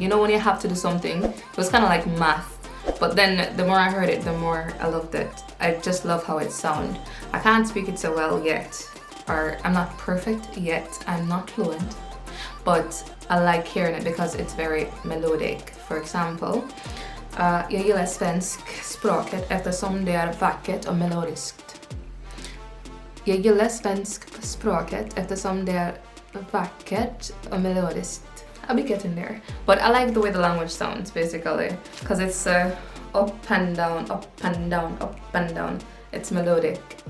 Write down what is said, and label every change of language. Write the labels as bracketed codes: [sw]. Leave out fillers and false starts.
[en] You know, when you have to do something, it was kind of like math. But then the more I heard it, the more I loved it. I just love how it sounds. I can't speak it so well yet, or I'm not perfect yet. I'm not fluent, but I like hearing it because it's very melodic. For example, [sv] jag gillar svensk språket eftersom det är vackert och melodiskt. Jag gillar svensk språket eftersom det är vackert och melodiskt. [en] I'll be getting there. But I like the way the language sounds, basically, because it's up and down, up and down, up and down. It's melodic.